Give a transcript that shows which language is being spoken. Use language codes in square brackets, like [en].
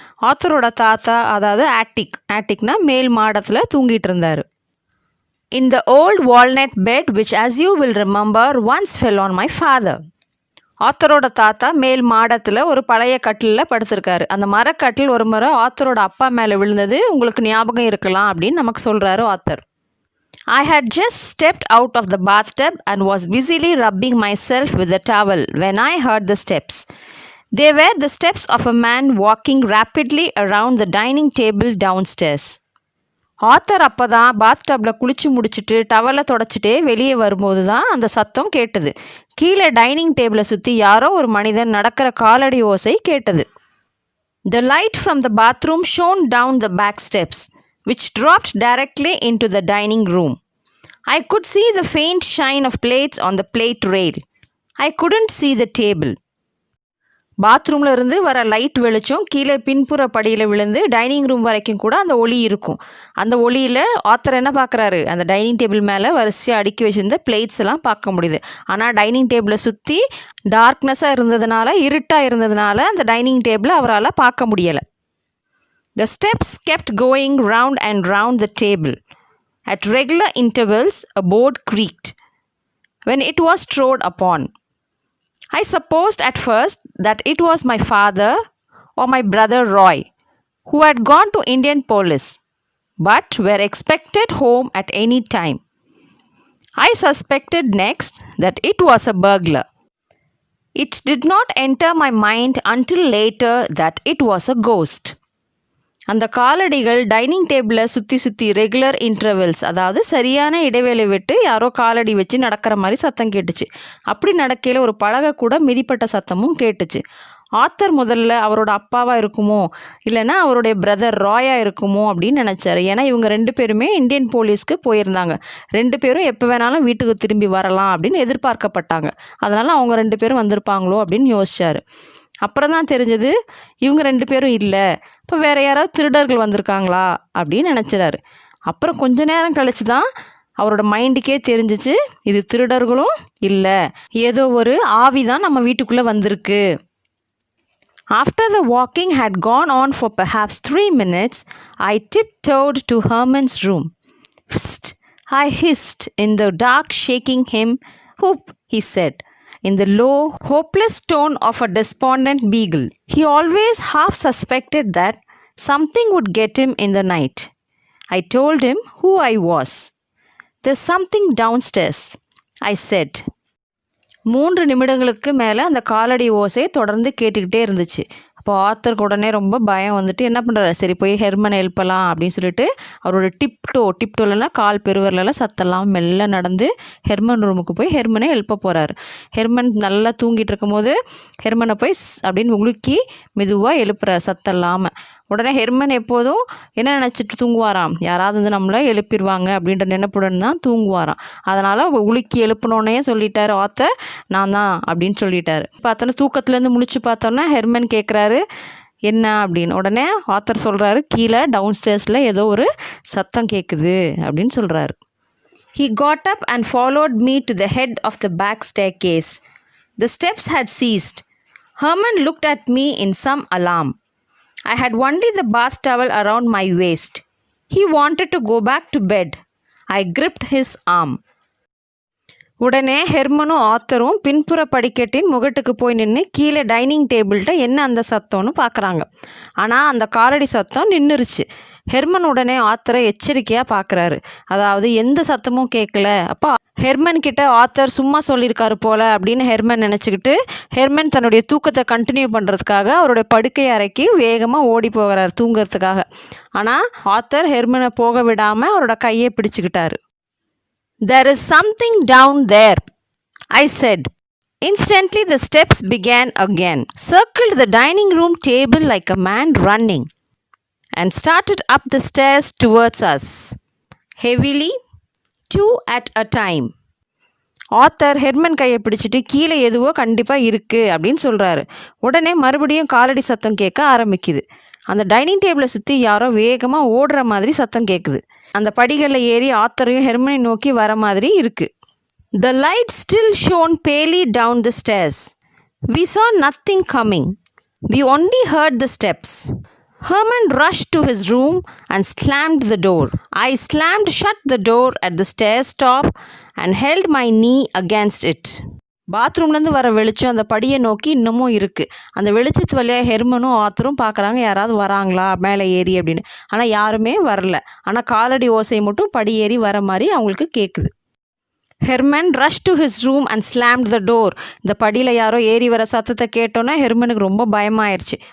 [ta] ஆத்தரோட தாத்தா, அதாவது ஆட்டிக்னா மேல் மாடத்தில் தூங்கிட்டு இருந்தார். [en] In the old walnut bed which, as you will remember, once fell on my father. [ta] ஆத்தரோட தாத்தா மேல் மாடத்தில் ஒரு பழைய கட்டிலில் படுத்திருக்காரு. அந்த மரக்கட்டில் ஒரு முறை ஆத்தரோட அப்பா மேலே விழுந்தது உங்களுக்கு ஞாபகம் இருக்கலாம் அப்படின்னு நமக்கு சொல்கிறாரு author. [en] I had just stepped out of the bathtub and was busily rubbing myself with a towel when I heard the steps. They were the steps of a man walking rapidly around the dining table downstairs. [ta] Author அப்போ தான் பாத்டப்பில் குளிச்சு முடிச்சுட்டு டவலை தொடச்சிட்டே வெளியே வரும்போது தான் அந்த சத்தம் கேட்டது. கீழே டைனிங் டேபிளை சுற்றி யாரோ ஒரு மனிதன் நடக்கிற காலடி ஓசை கேட்டது. [en] The light from the bathroom shone down the back steps, which dropped directly into the dining room. I could see the faint shine of plates on the plate rail. I couldn't see the table. [ta] பாத்ரூமில் இருந்து வர light வெளிச்சம் கீழே பின்புற படியில் விழுந்து dining room வரைக்கும் கூட அந்த ஒளி இருக்கும். அந்த ஒளியில் ஆத்தர் என்ன பார்க்குறாரு, அந்த டைனிங் டேபிள் மேலே வரிசையாக அடுக்கி வச்சுருந்த பிளேட்ஸ் எல்லாம் பார்க்க முடியுது. ஆனால் டைனிங் டேபிளை சுற்றி டார்க்னஸாக இருந்ததுனால, இருட்டாக இருந்ததுனால அந்த டைனிங் டேபிளை அவரால் பார்க்க முடியலை. [en] The steps kept going round and round the table. At regular intervals, a board creaked when it was trod upon. I supposed at first that it was my father or my brother Roy, who had gone to Indian police, but were expected home at any time. I suspected next that it was a burglar. It did not enter my mind until later that it was a ghost. [ta] அந்த காலடிகள் dining டேபிளை சுற்றி regular intervals, அதாவது சரியான இடைவேளை விட்டு யாரோ காலடி வச்சு நடக்கிற மாதிரி சத்தம் கேட்டுச்சு. அப்படி நடக்கையில் ஒரு பலகை கூட மிதிப்பட்ட சத்தமும் கேட்டுச்சு. ஆத்தர் முதல்ல அவரோட அப்பாவாக இருக்குமோ இல்லைன்னா அவருடைய பிரதர் ராயாக இருக்குமோ அப்படின்னு நினச்சாரு. ஏன்னா இவங்க 2 பேருமே இந்தியன் போலீஸ்க்கு போயிருந்தாங்க. 2 பேரும் எப்போ வேணாலும் வீட்டுக்கு திரும்பி வரலாம் அப்படின்னு எதிர்பார்க்கப்பட்டாங்க. அதனால் அவங்க 2 பேரும் வந்திருப்பாங்களோ அப்படின்னு யோசிச்சார். அப்புறம் தான் தெரிஞ்சது இவங்க 2 பேரும் இல்லை, இப்போ வேறு யாராவது திருடர்கள் வந்திருக்காங்களா அப்படின்னு நினச்சிடாரு. அப்புறம் கொஞ்ச நேரம் கழிச்சு தான் அவரோட மைண்டுக்கே தெரிஞ்சிச்சு இது திருடர்களும் இல்லை, ஏதோ ஒரு ஆவி தான் நம்ம வீட்டுக்குள்ளே வந்திருக்கு. [en] After the walking had gone on for perhaps 3 minutes, I tiptoed to Herman's room. Psst, I hissed in the dark, shaking him. Whoop, he said, in the low, hopeless tone of a despondent beagle. He always half suspected that something would get him in the night. I told him who I was. There's something downstairs, I said. [ta] 3 நிமிடங்களுக்கு மேலே அந்த காலடி ஓசை தொடர்ந்து கேட்டுக்கிட்டே இருந்துச்சு. அப்போ ஆத்தருக்கு உடனே ரொம்ப பயம் வந்துட்டு என்ன பண்ணுறாரு, சரி போய் ஹெர்மனை எழுப்பலாம் அப்படின்னு சொல்லிட்டு அவரோட டிப்டோலலாம் கால் பெருவரிலலாம் சத்தெல்லாம் மெல்ல நடந்து ஹெர்மன் ரூமுக்கு போய் ஹெர்மனை எழுப்ப போகிறாரு. ஹெர்மன் நல்லா தூங்கிட்டு இருக்கும்போது ஹெர்மனை போய் அப்படின்னு உலுக்கி மெதுவாக எழுப்புறாரு சத்தம் இல்லாமல். உடனே ஹெர்மன் எப்போதும் என்ன நினச்சிட்டு தூங்குவாராம், யாராவது வந்து நம்மளை எழுப்பிடுவாங்க அப்படின்ற நினைப்புடன் தான் தூங்குவாராம். அதனால் உலுக்கி எழுப்பினோன்னே சொல்லிட்டார் ஆத்தர், நான் தான் அப்படின்னு சொல்லிட்டாரு. பார்த்தோன்னா தூக்கத்துலேருந்து முழிச்சு பார்த்தோன்னா ஹெர்மன் கேட்குறாரு என்ன அப்படின்னு. உடனே ஆத்தர் சொல்கிறாரு, கீழே டவுன் ஸ்டேர்ஸில் ஏதோ ஒரு சத்தம் கேட்குது அப்படின்னு சொல்கிறாரு. [en] He got up and followed me to the head of the back staircase. The steps had ceased. Herman looked at me in some alarm. I had only the bath towel around my waist. He wanted to go back to bed. I gripped his arm. [ta] உடனே ஹெர்மனும் ஆத்தரும் பின்புற படிக்கட்டின் முகட்டுக்கு போய் நின்று கீழே dining டேபிள்கிட்ட என்ன அந்த சத்தம்னு பார்க்குறாங்க. ஆனால் அந்த காலடி சத்தம் நின்றுருச்சு. ஹெர்மன் உடனே ஆத்தரை எச்சரிக்கையாக பார்க்குறாரு. அதாவது எந்த சத்தமும் கேட்கல. அப்போ ஹெர்மன் கிட்ட ஆத்தர் சும்மா சொல்லியிருக்காரு போல் அப்படின்னு ஹெர்மன் நினச்சிக்கிட்டு ஹெர்மன் தன்னுடைய தூக்கத்தை கண்டினியூ பண்ணுறதுக்காக அவருடைய படுக்கை அறைக்கு வேகமாக ஓடி போகிறார் தூங்கிறதுக்காக. ஆனால் ஆத்தர் ஹெர்மனை போக விடாமல் அவரோட கையை பிடிச்சிக்கிட்டாரு. [en] There is something down there, I said. Instantly the steps began again, circled the dining room table like a man running, and started up the stairs towards us, heavily, 2 at a time. [ta] Author Herman கையை பிடிச்சிட்டு கீழே எதுவோ கண்டிப்பாக இருக்குது அப்படின்னு சொல்கிறாரு. உடனே மறுபடியும் காலடி சத்தம் கேட்க ஆரம்பிக்குது. அந்த டைனிங் டேபிளை சுற்றி யாரோ வேகமாக ஓடுற மாதிரி சத்தம் கேட்குது. அந்த படிகளில் ஏறி ஆத்தரையும் ஹெர்மனை நோக்கி வர மாதிரி இருக்குது. [en] The light still shone palely down the stairs. We saw nothing coming. We only heard the steps. Herman rushed to his room and slammed the door. I slammed shut the door at the stairs top and held my knee against it. [ta] பாத்ரூம்லேருந்து வர வெளிச்சம் அந்த படியை நோக்கி இன்னமும் இருக்குது. அந்த வெளிச்சத்து வழியாக ஹெர்மனும் ஆத்தரும் பார்க்குறாங்க யாராவது வராங்களா மேலே ஏறி அப்படின்னு. ஆனால் யாருமே வரல. ஆனால் காலடி ஓசை மட்டும் படி ஏறி வர மாதிரி அவங்களுக்கு கேட்குது. Herman [en] Rush to his room and slammed the door. [ta] இந்த படியில் யாரோ ஏறி வர சத்தத்தை கேட்டோன்னே ஹெர்மனுக்கு ரொம்ப பயமாயிருச்சு.